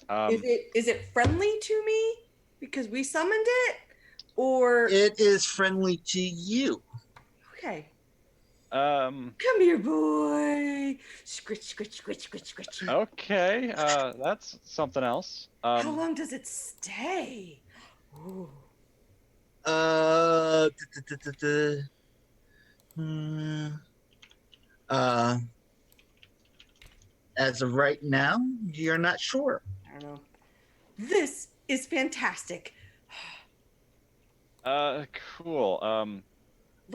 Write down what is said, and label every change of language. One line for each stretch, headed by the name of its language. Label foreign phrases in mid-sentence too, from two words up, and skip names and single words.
English: is it friendly to me because we summoned it, or It is friendly to you. okay? Um. Come here, boy. Scritch, scritch, scritch, scritch, scritch. Okay. That's something else. How long does it stay? Ooh. Uh, duh, duh, duh, duh, duh. Hmm, uh, as of right now, you're not sure. I don't know. This is fantastic. Cool. Look